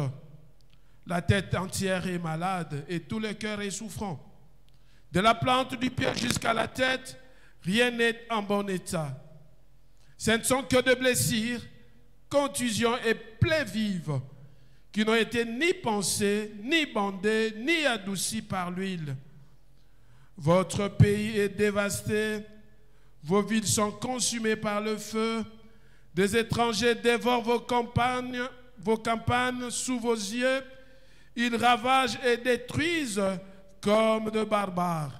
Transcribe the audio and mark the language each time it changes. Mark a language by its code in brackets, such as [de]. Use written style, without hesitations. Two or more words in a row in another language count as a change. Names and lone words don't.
[fr] La tête entière est malade et tout le cœur est souffrant. De la plante du pied jusqu'à la tête, rien n'est en bon état. Ce ne sont que des blessures, contusions et plaies vives qui n'ont été ni pansées, ni bandées, ni adoucies par l'huile. Votre pays est dévasté, vos villes sont consumées par le feu, des étrangers dévorent vos campagnes sous vos yeux, ils ravagent et détruisent comme de barbares.